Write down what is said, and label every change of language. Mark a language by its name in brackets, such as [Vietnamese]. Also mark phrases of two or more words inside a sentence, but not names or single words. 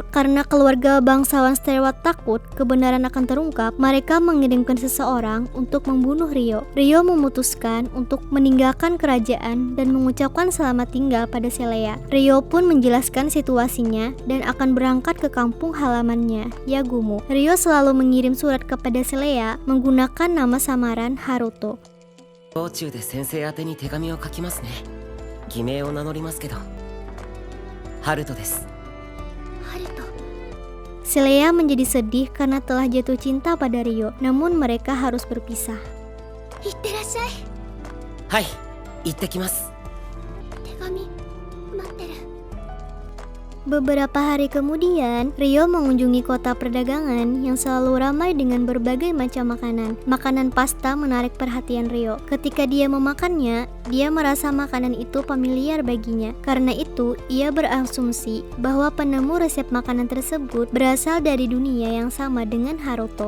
[Indonesian] Karena keluarga bangsawan Stewart takut kebenaran akan terungkap, mereka mengirimkan seseorang untuk membunuh Ryo. Ryo memutuskan untuk meninggalkan kerajaan dan mengucapkan selamat tinggal pada Celea. Ryo pun menjelaskan situasinya dan akan berangkat ke kampung halamannya, Yagumo. Ryo selalu mengirim surat kepada Celea menggunakan nama samaran Haruto. [Japanese] 道中で先生宛てに手紙を書きますね。偽名を名乗りますけど、ハルトです。 [Indonesian] Celea menjadi sedih karena telah jatuh cinta pada Ryo, namun mereka harus berpisah. [Japanese] いってらっしゃい。はい、行ってきます。手紙待ってる。 [Indonesian] Beberapa hari kemudian, Ryo mengunjungi kota perdagangan yang selalu ramai dengan berbagai macam makanan. Makanan pasta menarik perhatian Ryo. Ketika dia memakannya, dia merasa makanan itu familiar baginya. Karena itu, ia berasumsi bahwa penemu resep makanan tersebut berasal dari dunia yang sama dengan Haruto.